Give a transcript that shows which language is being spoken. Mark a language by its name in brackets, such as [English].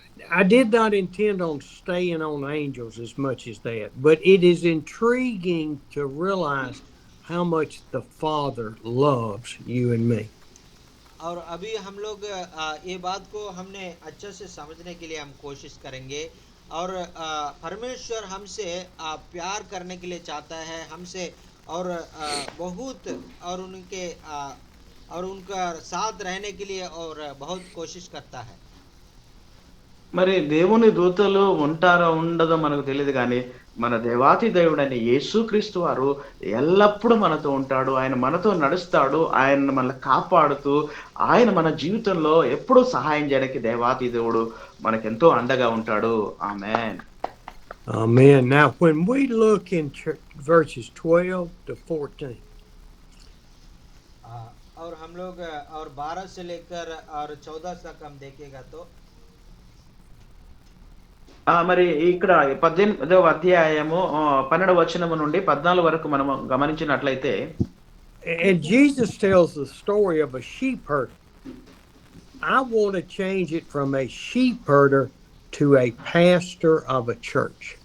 [English] I did not intend on staying on angels as much as that, but it is intriguing to realize how much the Father loves you and me. [Hindi] और अभी हम लोग ये बात को हमने अच्छे से समझने के लिए हम कोशिश करेंगे, और परमेश्वर हमसे प्यार करने के लिए चाहता है हमसे, और बहुत और उनके और उनका साथ रहने के लिए और बहुत कोशिश करता है. [Telugu] మరి దేవుని దూతలు ఉంటారో ఉండదో మనకు తెలియదు కానీ మన దేవాతి దేవుడైన యేసుక్రీస్తు వారు ఎల్లప్పుడూ మనతో ఉంటాడు. ఆయన మనతో నడుస్తాడు. ఆయన మనల్ని కాపాడుతూ ఆయన మన జీవితంలో ఎప్పుడూ సహాయం చేయడానికి దేవాతి దేవుడు మనకెంతో అండగా ఉంటాడు. ఆమేన్. [English] Amen. Now, when we look in verses 12 to 14, [Hindi] और हम लोग और 12 से लेकर और 14 तक हम देखेगा तो [Telugu] మరి ఇక్కడ 18వ అధ్యాయము 12వ వచనము నుండి 14 వరకు మనం గమనించినట్లయితే, [English] and Jesus tells the story of a sheep herder. I want to change it from a sheep herder to a pastor of a church.